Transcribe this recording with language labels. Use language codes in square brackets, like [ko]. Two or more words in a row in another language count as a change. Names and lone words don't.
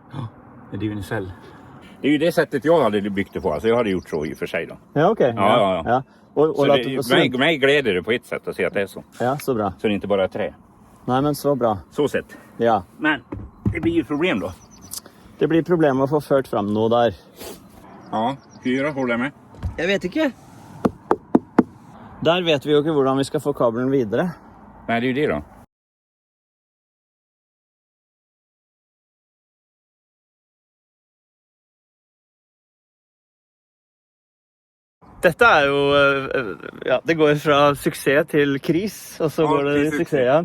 [sv] Det är divinicell. Det är ju det sättet jag hade byggt det på. Alltså jag hade gjort så i och för sig då. Ja, ok. Ja. [no] Og Så la- [sv] mig gläder det på ett sätt att se att det är så. Ja, så bra. Så det inte bara är trä. [no] Nei, men så bra. Så sett. Ja. [sv] Men det blir ju ett problem då. [no] Det blir problem å få ført fram noe der. [sv] Ja, 4 håller jag med. [no] Jeg vet ikke. Der vet vi jo ikke hvordan vi skal få kabelen videre. [sv] Nej, det är ju det då. [no] Dette er jo, ja, det går fra suksess til kris, og så går det i suksess igjen.